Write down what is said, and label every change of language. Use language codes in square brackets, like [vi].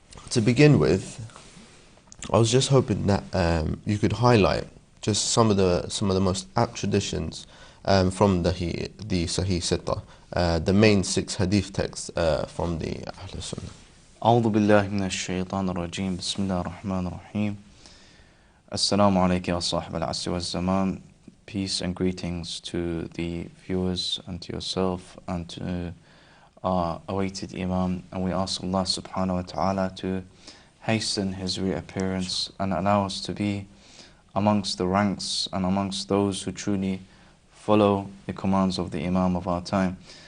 [en] To begin with, I was just hoping that you could highlight just some of the most apt traditions from the Sahih Sittah, the main 6 hadith texts from the Ahl Sunnah. [ar] أعوذ بالله من الشيطان الرجيم بسم الله الرحمن الرحيم السلام عليك يا صاحب العصر والزمان. [en] Peace and greetings to the viewers and to yourself and to our awaited Imam, and we ask Allah subhanahu wa ta'ala to hasten his reappearance and allow us to be amongst the ranks and amongst those who truly follow the commands of the Imam of our time.